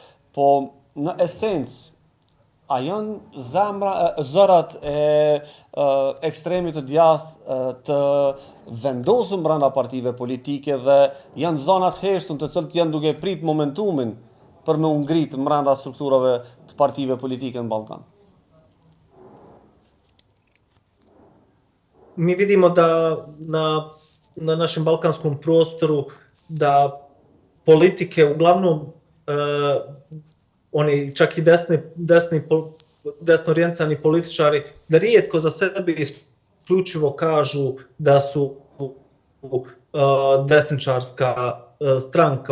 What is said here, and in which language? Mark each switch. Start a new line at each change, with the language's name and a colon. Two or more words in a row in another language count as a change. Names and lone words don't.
Albanian: Po në esencë a janë zërat e ekstremit të djathtë të vendosur brenda partive politike dhe janë zonat heshtun të cilët janë duke prit momentumin për me u ngrit brenda strukturave të partive politike në Ballkan.
Bosnian: Mi vidimo da na našem balkanskom prostoru da politike uglavnom oni čak i desno orijentisani političari, da rijetko za sebe isključivo kažu da su desničarska stranka.